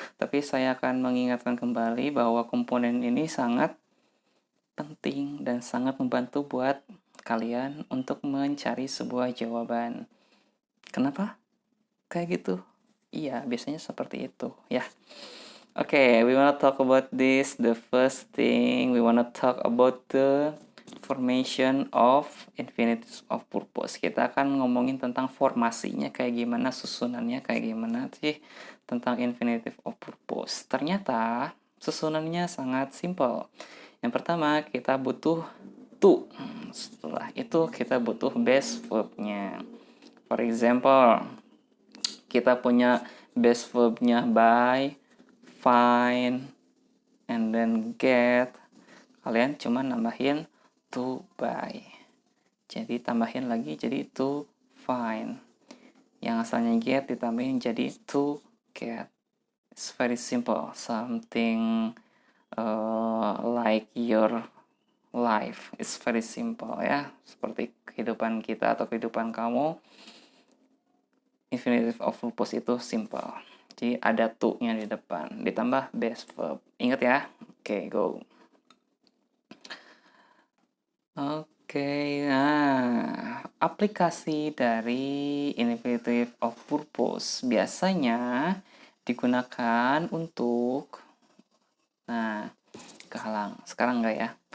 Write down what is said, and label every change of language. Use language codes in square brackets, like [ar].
[id] Tapi saya akan mengingatkan kembali bahwa komponen ini sangat penting dan sangat membantu buat kalian untuk mencari sebuah jawaban. Kenapa? Kayak gitu. Iya, biasanya seperti itu ya. [en] Okay, we wanna talk about this. The first thing we wanna talk about the formation of infinities of purpose. [id] Kita akan ngomongin tentang formasinya kayak gimana, susunannya kayak gimana sih tentang infinitive of purpose. Ternyata susunannya sangat simple. Yang pertama kita butuh to. Setelah itu kita butuh base verbnya. [en] For example, [id] kita punya base verbnya buy, find, and then get. Kalian cuma nambahin to buy. Jadi tambahin lagi jadi to find. Yang asalnya get ditambahin jadi to get. [en] It's very simple. Something like your life. It's very simple ya. [id] Seperti kehidupan kita atau kehidupan kamu. Infinitive of purpose itu simple. Jadi ada to-nya di depan, ditambah base verb. Ingat ya? Oke, go. Oke, nah aplikasi dari infinitive of purpose biasanya digunakan untuk, kehalang. Sekarang enggak ya?